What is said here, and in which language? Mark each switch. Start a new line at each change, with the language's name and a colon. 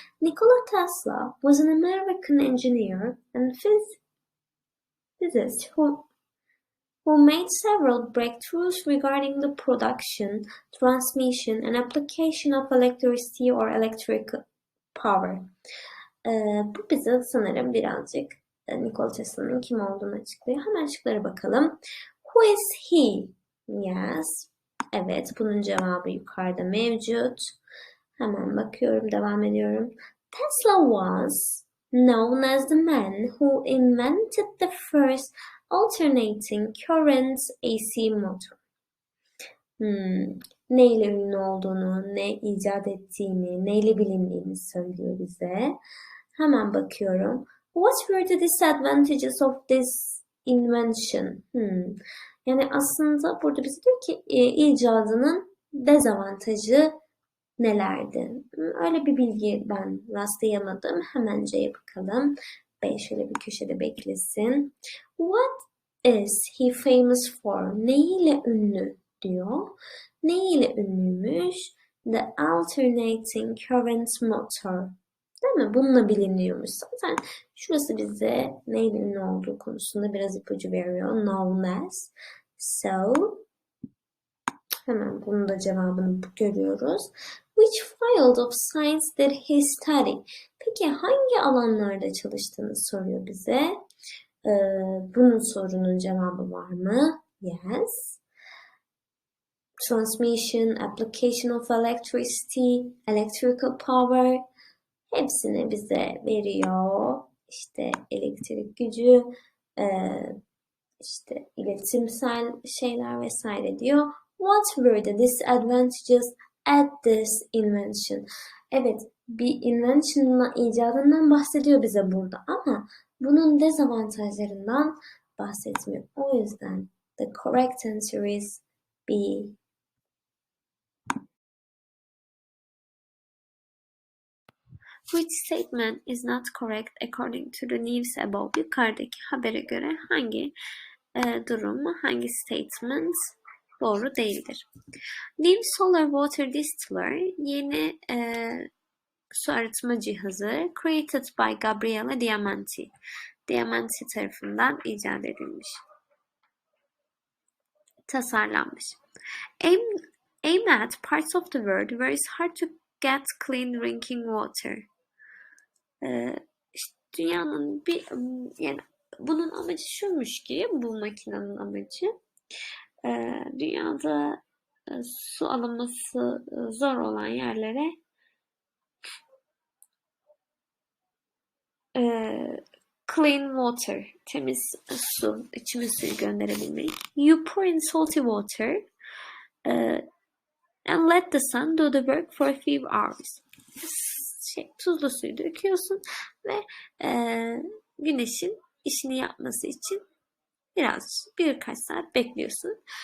English: Nikola Tesla was an American engineer and physicist who made several breakthroughs regarding the production, transmission, and application of electricity or electric power.
Turkish: Bu bize sanırım birazcık Nikola Tesla'nın kim olduğunu açıklıyor. Hemen şıklara bakalım.
English: Who is he? Yes.
Turkish: Evet, bunun cevabı yukarıda mevcut. Hemen bakıyorum, devam ediyorum.
English: Tesla was known as the man who invented the first alternating current AC motor.
Turkish: Neyle ünlü olduğunu, ne icat ettiğini, neyle bilindiğini söylüyor bize. Hemen bakıyorum.
English: What were the disadvantages of this invention?
Turkish: Yani aslında burada bize diyor ki icadının dezavantajı nelerdi? Öyle bir bilgi ben rastlayamadım. Hemen C'ye bakalım. B şöyle bir köşede beklesin.
English: What is he famous for?
Turkish: Neyle ünlü diyor. Neyle ünlüymüş?
English: The alternating current motor.
Turkish: Değil mi? Bununla biliniyormuş. Zaten şurası bize neyin ne olduğu konusunda biraz ipucu veriyor.
English: Known as. So,
Turkish: hemen bunun da cevabını görüyoruz.
English: Which field of science did he study?
Turkish: Peki hangi alanlarda çalıştığını soruyor bize. Bunun sorunun cevabı var mı?
English: Yes. Transmission, application of electricity, electrical power
Turkish: hepsini bize veriyor. İşte elektrik gücü, işte iletimsel şeyler vesaire diyor.
English: What were the disadvantages at this invention?
Turkish: Evet, bir invention'la icadından bahsediyor bize burada ama bunun dezavantajlarından bahsetmiyor. O yüzden
English: the correct answer is B. Which statement is not correct according to the news above?
Turkish: Yukarıdaki habere göre hangi durum, hangi statement doğru değildir?
English: New Solar Water Distiller
Turkish: yeni su arıtma cihazı
English: created by Gabriele Diamanti.
Turkish: Diamanti tarafından icat edilmiş. Tasarlanmış.
English: Aim at parts of the world where it's hard to get clean drinking water.
Turkish: İşte dünyanın yani bunun amacı şuymuş ki, bu makinenin amacı dünyada su alınması zor olan yerlere
English: clean water,
Turkish: temiz su, içme suyu gönderebilmek.
English: You pour in salty water and let the sun do the work for a few hours.
Turkish: Tuzlu suyu döküyorsun ve güneşin işini yapması için birkaç saat bekliyorsun.